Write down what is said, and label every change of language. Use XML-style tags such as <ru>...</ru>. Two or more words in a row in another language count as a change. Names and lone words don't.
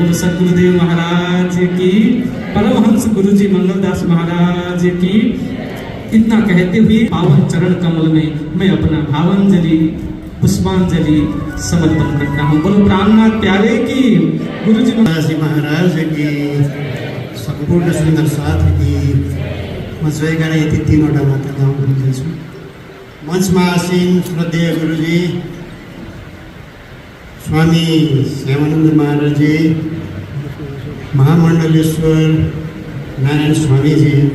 <hi>बोलो सदगुरुदेव महाराज की, परमहंस गुरु जी मंगलदास महाराज की। इतना कहते हुए पावन चरण कमल में मैं अपना भावांजलि, पुष्पांजलि समर्पण करता हूँ। बोलो प्राणनाथ प्यारे की, गुरु जी महाराज की,</hi> <ne>सम्पूर्ण सुन्दर साथी मञ्चमा यति 3वटा मात्र गाउँ भनिदिन्छु। मञ्चमा आसीन श्रद्धेय गुरुजी स्वामी श्यामानन्द महाराजजी, महामण्डलेश्वर नारायण स्वामीजी</ne>